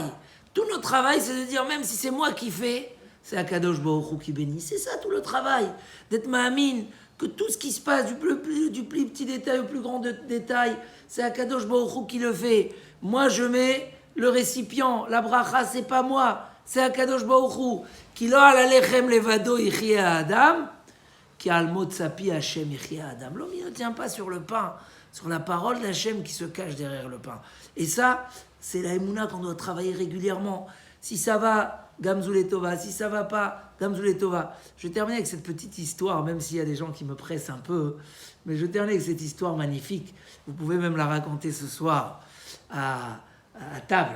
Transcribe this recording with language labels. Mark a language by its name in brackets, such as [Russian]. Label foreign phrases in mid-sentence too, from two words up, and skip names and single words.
[French] Tout notre travail, c'est de dire, même si c'est moi qui fais, c'est Akadosh Baruch Hu qui bénit. C'est ça tout le travail. D'être ma'amin, que tout ce qui se passe, du plus petit détail au plus grand détail, c'est Akadosh Baruch Hu qui le fait. Moi, je mets le récipient, la bracha, c'est pas moi, c'est Akadosh Baruch Hu. [Hebrew] כי לא על הלחם לבדו יחיה אדם, כי על מוצא פי השם יחיה אדם. [French] L'homme, il ne tient pas sur le pain, sur la parole d'Hachem qui se cache derrière le pain. Et ça, c'est la Emouna qu'on doit travailler régulièrement. Si ça va, [Hebrew] גם זו טובה. [French] Si ça va pas, [Hebrew] גם זו טובה. [French] Je vais terminer avec cette petite histoire, même s'il y a des gens qui me pressent un peu. Mais je vais terminer avec cette histoire magnifique. Vous pouvez même la raconter ce soir à table.